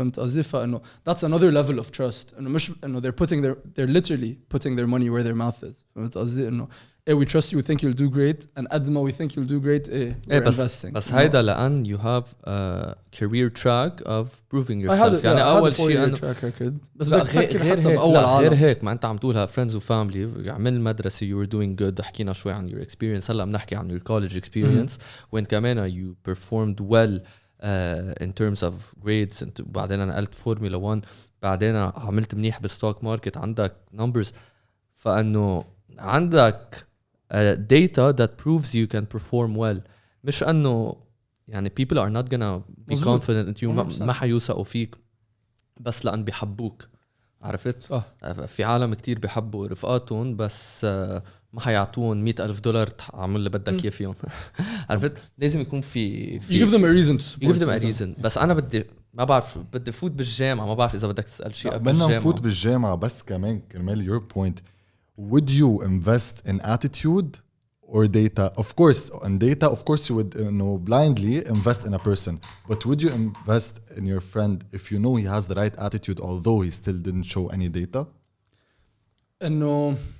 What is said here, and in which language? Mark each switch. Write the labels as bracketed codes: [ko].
[ar] فهمت قصدي؟ فإنه [en] that's another level of trust. إنه مش إنه they're literally putting their money where their mouth is. [ar] فهمت قصدي؟ إنه [en] we trust you, we think you'll do great, and قد ما we think you'll do great, we're investing. [ar] بس هيدا لأن [en] you have a career track of proving yourself. [ar] يعني أول شيء أنه [en] track record. بس [ar] غير هيك ما أنت عم تقولها friends و family. عمل المدرسة [en] you were doing good. [ar] حكينا شوي عن [en] your experience. [ar] هلا بنحكي عن [en] your college experience. [ar] وين كمان [en] you performed well in terms of grades. [ar] بعدين أنا قلت فورمولا 1. بعدين عملت منيح بالستوك ماركت. [en] عندك numbers. [ar] فأنه عندك [en] data that proves you can perform well. [ar] مش أنه يعني [en] people are not gonna be confident in you. [ar] ما حيوثقوا فيك بس لأن بيحبوك. عرفت؟ صح. في عالم كتير بيحبوا رفقاتهم بس ما حيعطون $100,000 تعمل اللي بدك إياه فيهم. عرفت؟ لازم يكون في [en] you give them a reason to support. You give them a reason. [ar] بس أنا ما بعرف بدي فوت بالجامعة. ما بعرف إذا بدك تسأل شيء قبل الجامعة. بدنا نفوت بالجامعة بس كمان كرمال [en] your point. Would you invest in attitude or data? Of course, on data, of course you would blindly invest in a person. But would you invest in your friend if you know he has the right attitude, although he still didn't show any data? [ar] إنه